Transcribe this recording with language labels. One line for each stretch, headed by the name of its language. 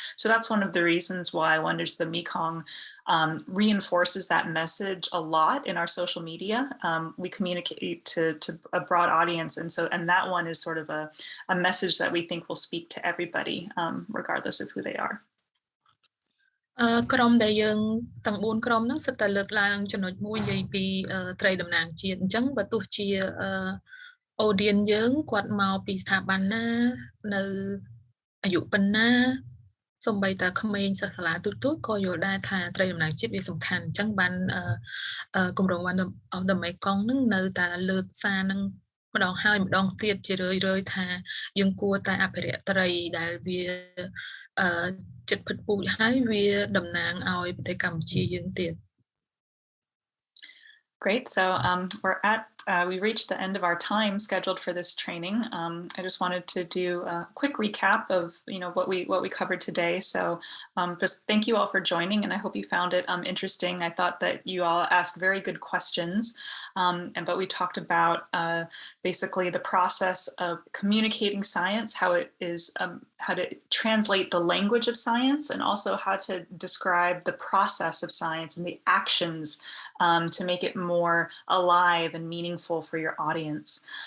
English: So that's one of the reasons why Wonders of the Mekong reinforces that message a lot in our social media. We communicate to a broad audience, and that one is sort of a message that we think will speak to everybody, regardless of who they are.
Khmer: ក្រុមដែលយើងទាំង4ក្រុមហ្នឹងសិតតែលើកឡើងចំណុចមួយនិយាយពីត្រីតំណាងជាតិអញ្ចឹងបើទោះជា audience យើងគាត់មកពីស្ថាប័នណានៅអាយុប៉ុណ្ណាសូម្បីតែក្មេងសិស្សសាលាទូទៅក៏យល់ដែរថាត្រីតំណាងជាតិវាសំខាន់អញ្ចឹងបានគម្រោង One of the Mekong ហ្នឹងនៅតែលើកសារហ្នឹងម្ដងហើយម្ដងទៀតជារឿយៗថាយើងគួរតែអភិរក្សត្រីដែលវាចិត្តពិតពូជហើយវាតំណាងឲ្យប្រទេសកម្ពុជាយើងទៀត
English: Great. So we reached the end of our time scheduled for this training. I just wanted to do a quick recap of what we covered today. So just thank you all for joining, and I hope you found it interesting. I thought that you all asked very good questions, but we talked about basically the process of communicating science, how it is how to translate the language of science, and also how to describe the process of science and the actions to make it more alive and meaningful for your audience.